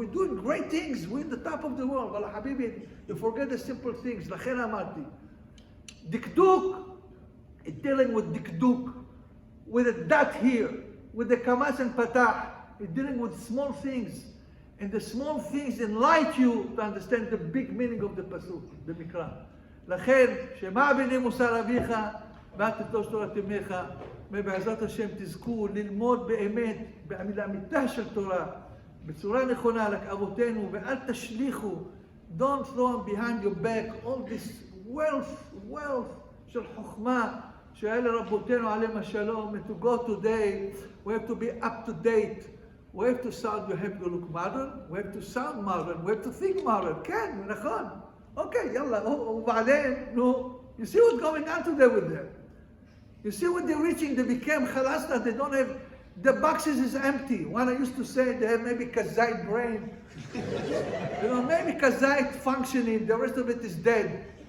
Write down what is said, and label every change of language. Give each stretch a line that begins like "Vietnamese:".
English: We're doing great things. We're in the top of the world. Well, Habibi, you forget the simple things. Lachen amarti. Dikduk. It's dealing with dikduk, with a dot here, with the kamas and patah. It's dealing with small things. And the small things enlighten you to understand the big meaning of the pasuk, the mikra.
Hebrew: לכן, שמע בני מוסר אביך, ואל תטוש תורת אמך, ובעזרת השם תזכו ללמוד באמת, לאמיתה של תורה, בצורה נכונה, לאבותינו, ואל תשליכו,
English: don't throw behind your back all this wealth
Hebrew: של חוכמה, שהיה לרבותינו עליהם השלום,
English: and to go today, we have to be up to date. We have to sound, we have to look modern, we have to sound modern, we have to think modern.
Hebrew: כן, נכון.
English: Okay,
Hebrew: יאללה, ובעדין,
English: no. You see what's going on today with them. You see what they're reaching, they became chalasna, they don't have, the boxes is empty. One I used to say, they have maybe kazite brain. You know, maybe kazite functioning, the rest of it is dead.